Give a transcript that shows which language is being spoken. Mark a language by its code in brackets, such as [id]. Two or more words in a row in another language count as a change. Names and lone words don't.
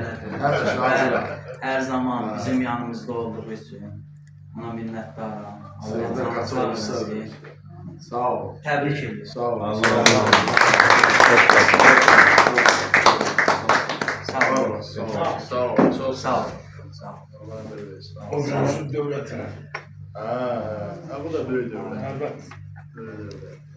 [az] edin. elədir. Hər zaman bizim yanımızda olduğu üçün ona minnətdaram. Allah canı sağ eləsin. Sağ ol. Təbrik edirəm. Sağ ol. Sağ olun. Sağ ol. Çok Sağ olun. Sağ olun. Allah versin. [tr] O zaman devletine. Ha, bu da böyle devlet. Evet. Böyle devlet.